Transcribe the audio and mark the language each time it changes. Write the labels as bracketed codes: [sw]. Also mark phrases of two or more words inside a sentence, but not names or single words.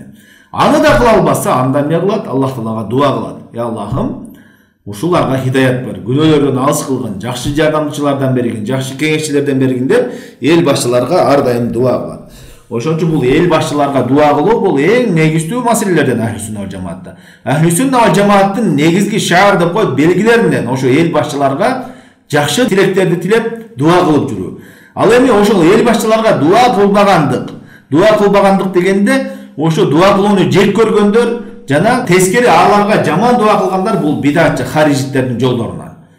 [ky] Аны да кыла албаса, анда эмне кылат? Аллах Таалага дуа кылат. Я Аллахым, ушуларга хидаят бер, күнөөлөрдөн алыс кылгын, жакшы жардамчылардан бергин, жакшы кеңешчилерден бергин деп эл башчыларга ар дайым дуа кылат. Ошон үчүн бул эл башчыларга дуа кылуу бул эң негиздүү маселелерден [ar] أهل السنة والجماعة. أهل السنة والجماعة [ky] негизги шаар деп коюп белгилеринен ошо эл башчыларга жакшы тилектерди тилеп дуа кылып жүрүү. Ал эми ошол эл башчыларга дуа кылбагандык дегенде ошо дуа кылууну жек көргөндөр жана тескери аларга жаман дуа кылгандар бул бидатчы харижиттердин жолдорунан.